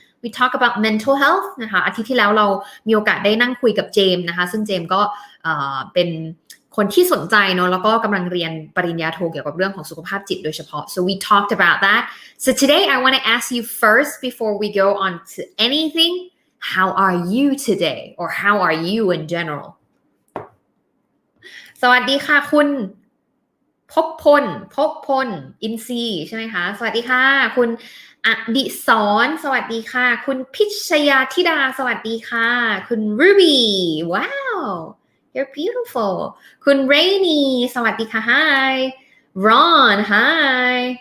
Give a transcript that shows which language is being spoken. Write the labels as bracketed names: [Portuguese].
[English] We talked about mental health [Thai] นะคะอาทิตย์ที่แล้วเรามีโอกาสได้นั่งคุยกับเจมส์นะคะซึ่งเจมส์ก็เป็นคนที่สนใจเนาะแล้วก็กำลังเรียนปริญญาโทเกี่ยวกับเรื่องของสุขภาพจิตโดยเฉพาะ [English] So we talked about that. So today I want to ask you first before we go on to anything, how are you today? Or how are you in general? [Thai] สวัสดีค่ะคุณพพลอินทรีย์ใช่ไหมคะสวัสดีค่ะคุณอดิศรสวัสดีค่ะคุณพิชยาธิดาสวัสดีค่ะคุณ Ruby [English] wow you're beautiful [Thai] คุณ Rainy สวัสดีค่ะ [English] Hi Ron Hi